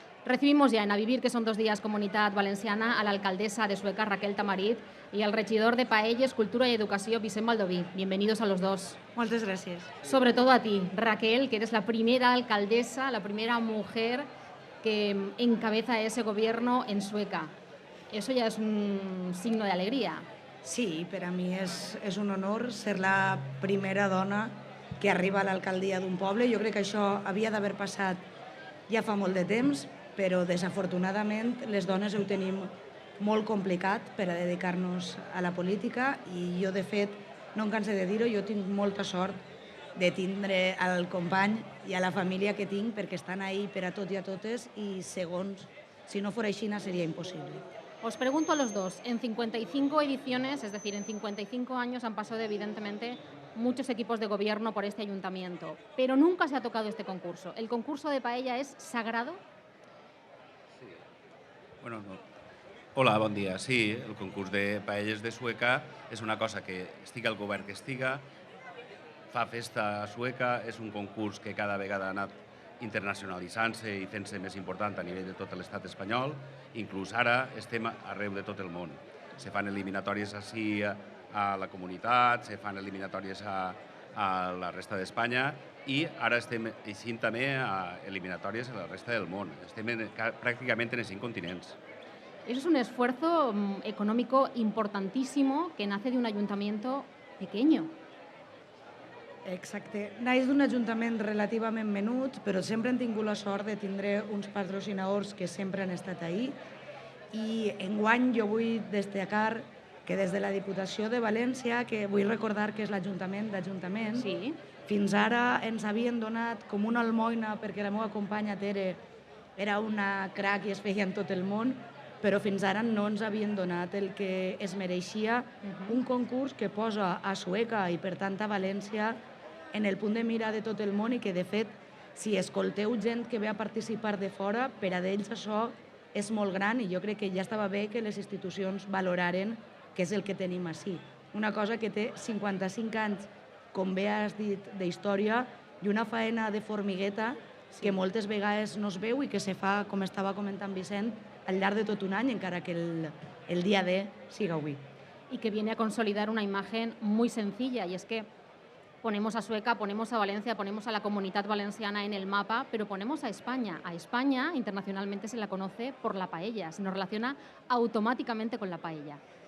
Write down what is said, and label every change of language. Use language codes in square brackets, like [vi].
[es] Recibimos ja en A Vivir, que són 2 dies Comunitat Valenciana, a l'alcaldessa de Sueca, Raquel Tamarit, y al regidor de Paelles, Cultura y Educación, Vicent Baldoví. Bienvenidos a los dos. [ca] Moltes gràcies. [es] Sobre todo a ti, Raquel, que eres la primera alcaldesa, la primera mujer que encabeza ese gobierno en Sueca. Eso ya es un signo de alegría. [ca] Sí, per a mi és un honor ser la primera dona que arriba a l'alcaldia d'un poble. Jo crec que això havia d'haver passat ja fa molt de temps, però desafortunadament les dones ho tenim molt complicat per a dedicar-nos a la política i jo, de fet, no em canso de dir-ho, jo tinc molta sort de tindre al company i a la família que tinc perquè estan ahí per a tot i a totes i segons, si no fos així, seria impossible. [es] Os pregunto a los dos, en 55 ediciones, es decir, en 55 años han pasado evidentemente muchos equipos de gobierno por este ayuntamiento, pero nunca se ha tocado este concurso. ¿El concurso de paella es sagrado? [ca] Sí. [es] Bueno, no. [ca] Hola, bon dia. Sí, el concurs de paelles de Sueca és una cosa que estiga el govern que estiga, fa festa a Sueca, és un concurs que cada vegada ha anat internacionalitzant-se i fent-se més important a nivell de tot l'estat espanyol. Inclús ara estem arreu de tot el món. Se fan eliminatòries així a la comunitat, se fan eliminatòries a la resta d'Espanya i ara estem eixint també a eliminatòries a la resta del món. Estem pràcticament en els 5 continents. [es] Eso es un esfuerzo económico importantísimo que nace de un ayuntamiento pequeño. [ca] Exacte. Naix d'un ajuntament relativament menut, però sempre hem tingut la sort de tindre uns patrocinadors que sempre han estat ahí. I enguany jo vull destacar que des de la Diputació de València, que vull recordar que és l'Ajuntament d'Ajuntament, Sí. fins ara ens havien donat com una almoina perquè la meva companya Tere era una crac i es feia en tot el món, però fins ara no ens havien donat el que es mereixia, un concurs que posa a Sueca i per tant a València en el punt de mira de tot el món i que, de fet, si escolteu gent que ve a participar de fora, per a d'ells això és molt gran i jo crec que ja estava bé que les institucions valoraren què és el que tenim així. Una cosa que té 55 anys, com bé has dit, d'història i una faena de formigueta que moltes vegades no es veu i que se fa, com estava comentant Vicent, al llarg de tot un any, encara que el dia D siga avui. [es] Y que viene a consolidar una imagen muy sencilla, y es que ponemos a Sueca, ponemos a Valencia, ponemos a la Comunidad Valenciana en el mapa, pero ponemos a España. A España internacionalmente se la conoce por la paella, se nos relaciona automáticamente con la paella.